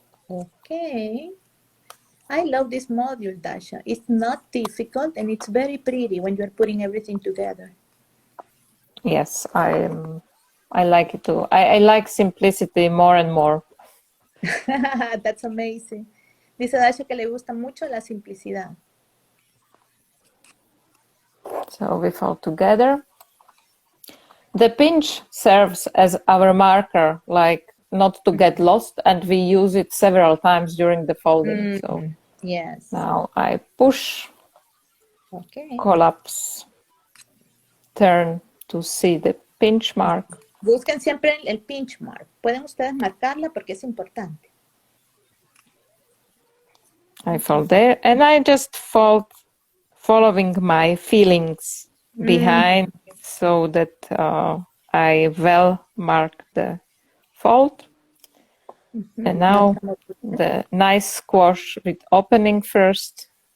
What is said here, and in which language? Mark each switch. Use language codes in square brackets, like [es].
[en] Okay. I love this module, Dasha. It's not difficult and it's very pretty when you're putting everything together. yes, I like it too. I like simplicity more and more. That's amazing. [es] Dice Dasha que le gusta mucho la simplicidad. [en] So we fold together. The pinch serves as our marker, like not to get lost, and we use it several times during the folding. So Yes. now I push, Okay. collapse, turn to see the pinch mark. [es] Busquen siempre el pinch mark. Pueden ustedes marcarla porque es importante. [en] I fold there, and I just fold following my feelings behind so that I well mark the fold. And now the nice squash with opening first.